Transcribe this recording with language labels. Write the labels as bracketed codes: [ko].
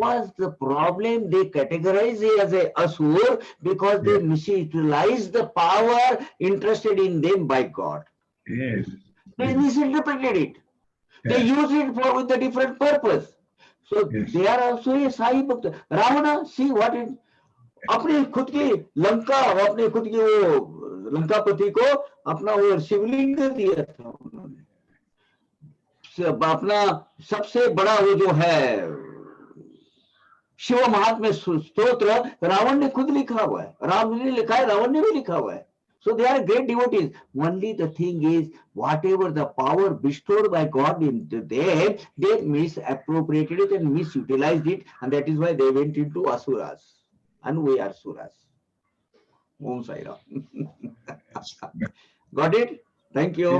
[en] was the problem? They categorized it as a asur because they Yeah. misutilized the power interested in them by God. yes, They misinterpreted it. They Yeah. use it for with a different purpose. So Yes. they are also a Sai Bhakta. [hi] Ravana, [en] see what it, [hi] अपनी खुद की लंका, अपने खुद की वो लंकापति को अपना वो शिवलिंग दिया था उन्होंने, अपना सबसे बड़ा वो जो है शिव महात्म्य स्तोत्र रावण ने खुद लिखा हुआ है, राम ने लिखा है, रावण ने भी लिखा हुआ है. [en] So they are great devotees. Only the thing is, whatever the power bestowed by God into them, they misappropriated it and misutilized it, and that is why they went into asuras. And we are suras. Om Sai Ram. Got it? Thank you.